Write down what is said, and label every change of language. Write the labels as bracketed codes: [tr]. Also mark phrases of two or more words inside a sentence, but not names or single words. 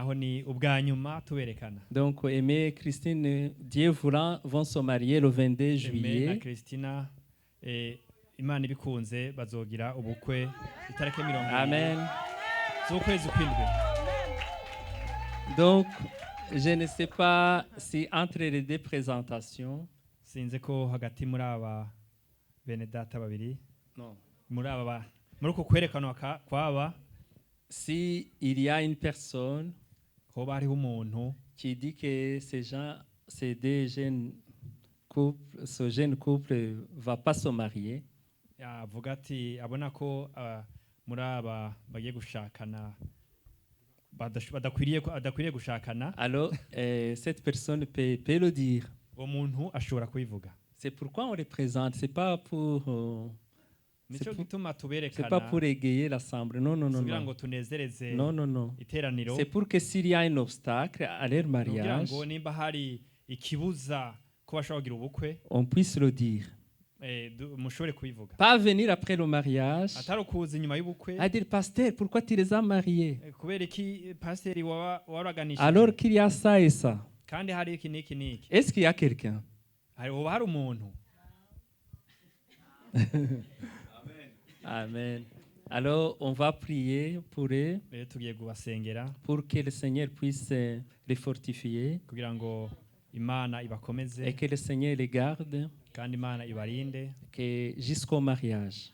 [fr] Donc, Aimé et Christine, Dieu voulant, vont se marier le 22 juillet. Amen. Donc, je ne sais pas si entre les deux présentations, [rw] sinzi ko hagati muri aba bene data babiri [fr] non, [rw] muri uko kwerekanwa kwaba [fr] si il y a une personne [rw] hoba hariho umuntu [fr] qui dit que ces deux jeunes couples, ce jeune couple va pas se marier. [rw] avuga ati abona ko muri aba bagiye gushakana badakwiriye gushakana. [fr] Alors, cette personne peut le dire. [rw] uwo muntu ashobora kubivuga. [fr] C'est pourquoi on les présente. C'est pas pour [rw] nico gituma tuberekana. [fr] C'est pas pour égayer l'assemblée. Non, non, non. [rw] kugira ngo tunezereze [fr] non, non, non. [rw] iteraniro. [fr] C'est pour que s'il y a un obstacle à leur mariage, [rw] kugira ngo nimba hari ikibuza ko bashobora kugira ubukwe, [fr] on puisse le dire. [rw] mushobore kubivuga. [fr] Pas venir après le mariage. [rw] atari kuza inyuma y'ubukwe. [fr] À dire pasteur, pourquoi tu les as mariés? [rw] kubera iki pasteur waraganishije. [fr] Alors qu'il y a ça et ça. [rw] kandi hari iki niki niki. [fr] Est-ce qu'il y a quelqu'un? [rw] hari umuntu. Amen. [fr] Alors, on va prier pour eux, pour que le Seigneur puisse les fortifier et que le Seigneur les garde que jusqu'au mariage.